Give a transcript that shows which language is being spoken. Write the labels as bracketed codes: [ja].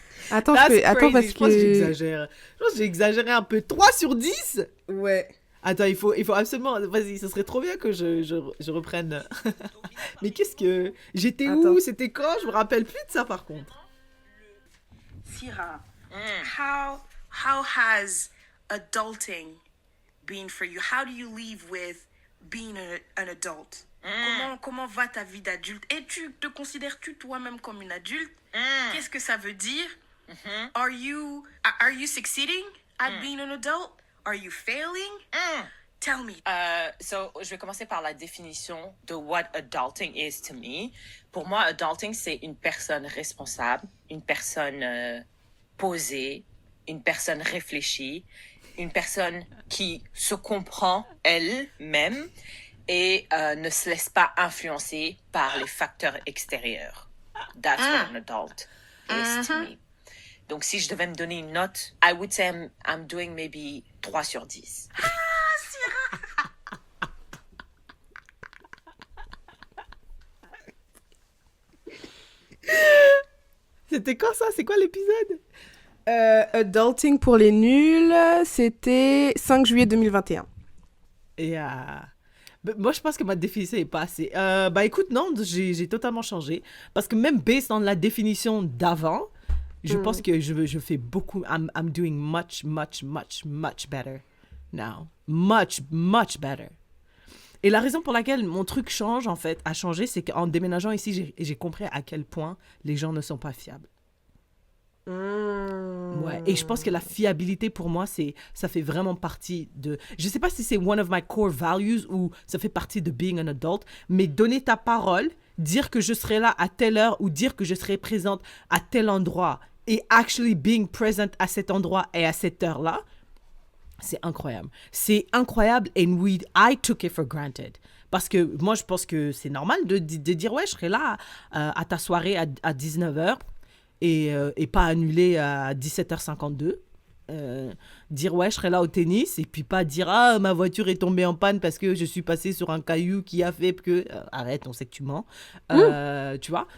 [fr] Attends, parce Je pense que que... j'exagère. Je pense que j'ai exagéré un peu. 3 sur 10? Ouais. Attends, il faut absolument... Vas-y, ce serait trop bien que je reprenne. Mais qu'est-ce que... J'étais où? C'était quand? Je me rappelle plus de ça, par contre. [en] Syrah, how has adulting been for you? How do you live with being an adult? [fr] Comment va ta vie d'adulte? Et te considères-tu toi-même comme une adulte? Qu'est-ce que ça veut dire? [en] Are you succeeding at being an adult? Are you failing? Tell me. [fr] So, je vais commencer par la définition de [en] what adulting is to me. [fr] Pour moi, adulting, c'est une personne responsable, une personne posée, une personne réfléchie, une personne qui se comprend elle-même et ne se laisse pas influencer par les facteurs extérieurs. [en] That's what an adult is to me. [fr] Donc, si je devais me donner une note, [en] I would say I'm doing maybe [fr] 3 sur 10. C'était quand ça? C'est quoi l'épisode? Adulting pour les nuls, c'était 5 juillet 2021. Moi, je pense que ma définition est pas assez. Écoute, non, j'ai totalement changé. Parce que même [en] based on [fr] la définition d'avant, je pense que je fais beaucoup. [en] I'm doing much better now. Much better. [fr] Et la raison pour laquelle mon truc change, en fait, a changé, c'est qu'en déménageant ici, j'ai compris à quel point les gens ne sont pas fiables. Ouais. Et je pense que la fiabilité, pour moi, ça fait vraiment partie de... Je sais pas si c'est [en] one of my core values [fr] ou ça fait partie de [en] being an adult, [fr] mais donner ta parole, dire que je serai là à telle heure ou dire que je serai présente à tel endroit et [en] actually being present [fr] à cet endroit et à cette heure-là, c'est incroyable. C'est incroyable [en] and I took it for granted. [fr] Parce que moi, je pense que c'est normal de dire, ouais, je serai là à ta soirée à 19h et pas annuler à 17h52. Dire, ouais, je serai là au tennis et puis pas dire, ah, ma voiture est tombée en panne parce que je suis passée sur un caillou qui a fait que... arrête, on sait que tu mens. Tu vois?